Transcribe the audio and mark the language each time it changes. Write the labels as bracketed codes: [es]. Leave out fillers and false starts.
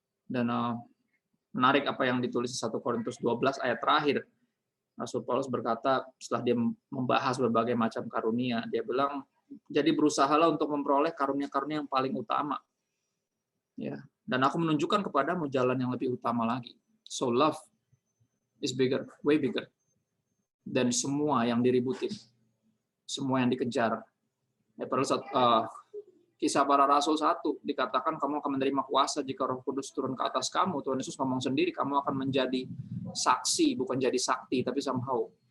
[id] Dan menarik apa yang ditulis di 1 Korintus 12 ayat terakhir. Rasul Paulus berkata, setelah dia membahas berbagai macam karunia, dia bilang, jadi berusahalah untuk memperoleh karunia-karunia yang paling utama. Ya, dan aku menunjukkan kepadamu jalan yang lebih utama lagi. [en] So love is bigger, way bigger. [id] Dan semua yang diributin, semua yang dikejar. Ya, Kisah Para Rasul 1 dikatakan kamu akan menerima kuasa jika Roh Kudus turun ke atas kamu. Tuhan Yesus ngomong sendiri, kamu akan menjadi saksi, bukan jadi sakti, tapi somehow.